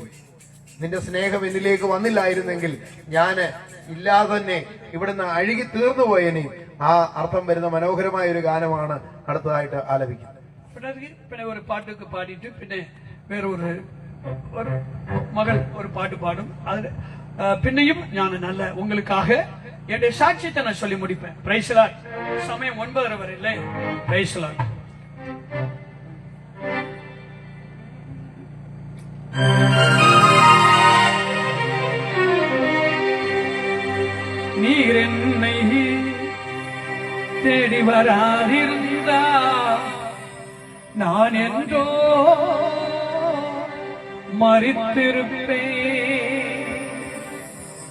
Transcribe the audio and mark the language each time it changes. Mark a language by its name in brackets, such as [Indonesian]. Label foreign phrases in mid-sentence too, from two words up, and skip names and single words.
[Malayalam] നിന്റെ സ്നേഹം എന്നിലേക്ക് വന്നില്ലായിരുന്നെങ്കിൽ ഞാൻ ഇല്ലാതെ തന്നെ ഇവിടുന്ന് അഴുകി തീർന്നു പോയേനെ. ആ അർത്ഥം വരുന്ന മനോഹരമായ ഒരു ഗാനമാണ് അടുത്തതായിട്ട് ആലപിക്കുന്നത്. പിന്നെ ഒരു പാട്ടൊക്കെ പാടിയിട്ട് പിന്നെ വേറൊരു മകൾ ഒരു പാട്ട് പാടും. [Tamil] அது பின்னையும் நான் நல்ல உங்களுக்காக என்னுடைய சாட்சியத்தை நான் சொல்லி முடிப்பேன். [English] praise Lord. [Tamil] சமயம் 9:30 வரை இல்லை. [English] praise Lord. [Tamil] நீர் என்னை தேடி வராதிருந்தா நான் என்றோ மரித்திருப்பேன்.